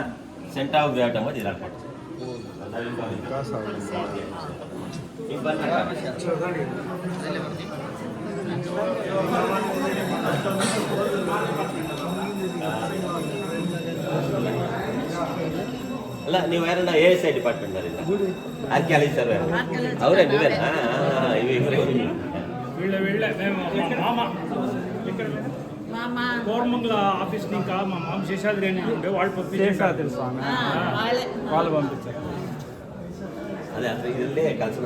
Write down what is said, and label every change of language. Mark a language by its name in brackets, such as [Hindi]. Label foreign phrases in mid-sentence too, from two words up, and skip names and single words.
[English] center of gravity [Kannada] ಅಂಬೋದು ಇರಲ್ಪಟ್ಟು ಈಗ ಬನ್ನಿ ಅಲ್ಲ ನೀವು ಯಾರನ್ನ ASI ಡಿಪಾರ್ಟ್ಮೆಂಟ್ನಲ್ಲಿಲ್ಲ [English] archaeology survey [Kannada] ಅವರೇ ನೀವೇ ಇವರೇ [Telugu] వీళ్ళే మేము మా మామ కోరమంగళ ఆఫీస్ ఇంకా మా మామ శేషాద్రి అని ఉండే వాళ్ళు పంపించారు తెలుసు స్వామి వాళ్ళు పంపించారు అదే అసలు ఇదల్లే కలిసి